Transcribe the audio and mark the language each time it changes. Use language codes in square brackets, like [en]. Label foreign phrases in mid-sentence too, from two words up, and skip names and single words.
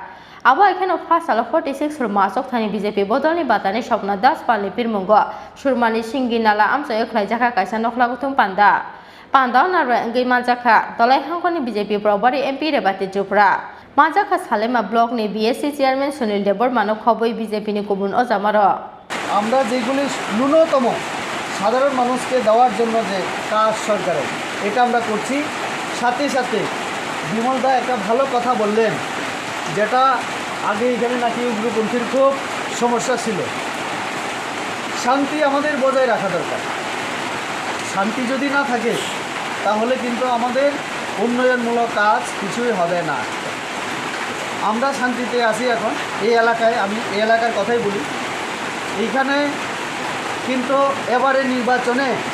[trp] Abo ekhano First Hall 46 Surma Asok Thani BJP Bodolni Batani Shopna Das Pani Pirmungo Surmani Singi Nala Amchoy Khlaijaka Kaisa nokla guthum panda. Panda nara engai manjaka dolai hangkoni BJP Probari MP Rebati Tripura. Manjaka Salema Block ni BSC Chairman Sunil Debor Mano Khoboi BJP ni Kubun Ozamaro. [bn] আমরা যেগুলি ন্যূনতম সাধারণ মানুষকে দেওয়ার জন্য যে কাজ সরকারের এটা আমরা করছি সাথে সাথে বিমলদা একটা ভালো কথা বললেন যেটা আগে এখানে নাকি উগ্রপন্থীর খুব সমস্যা ছিল শান্তি আমাদের বজায় রাখা দরকার শান্তি যদি না থাকে তাহলে কিন্তু আমাদের উন্নয়নমূলক কাজ কিছুই হবে না আমরা শান্তিতে আছি এখন এই এলাকায় আমি এই এলাকার কথাই বলি এইখানে কিন্তু এবারে নির্বাচনে